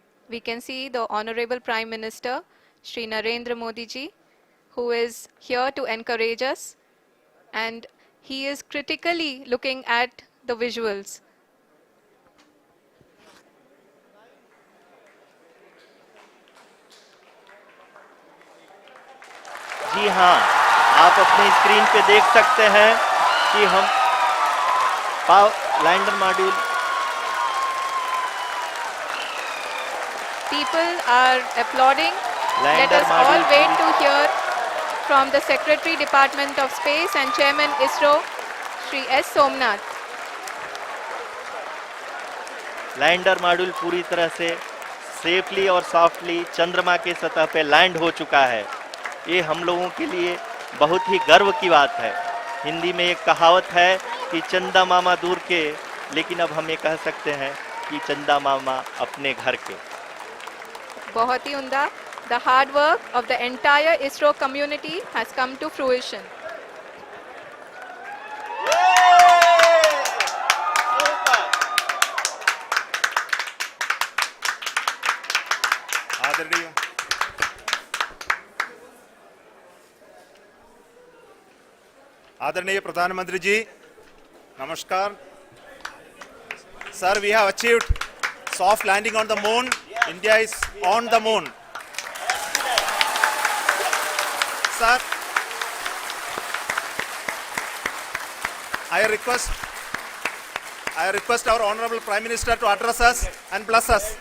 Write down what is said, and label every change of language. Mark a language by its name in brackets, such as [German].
[English] We can see the Honorable Prime Minister, Shri Narendra Modi ji, who is here to encourage us, and he is critically looking at the visuals. [Hindi] जी हाँ, आप अपने screen पे देख सकते हैं कि हम lander module [English] People are applauding. Let [Hindi] lander [English] us all [Hindi] module [English] wait to hear from the Secretary Department of Space and Chairman ISRO, Shri S. Somnath. [Hindi] Lander module पूरी तरह से सेफली और सॉफ्टली चंद्रमा के सतह पे लैंड हो चुका है। ये हम लोगों के लिए बहुत ही गर्व की बात है। हिंदी में एक कहावत है कि चंदा मामा दूर के, लेकिन अब हम ये कह सकते हैं कि चंदा मामा अपने घर के। बहुत ही उम्दा. [English] The hard work of the entire ISRO community has come to fruition. [Hindi] आदरणीय आदरणीय प्रधानमंत्री जी, नमस्कार। [English] Sir, we have achieved soft landing on the moon. India is on the moon. Sir, I request our Honorable Prime Minister to address us and bless us.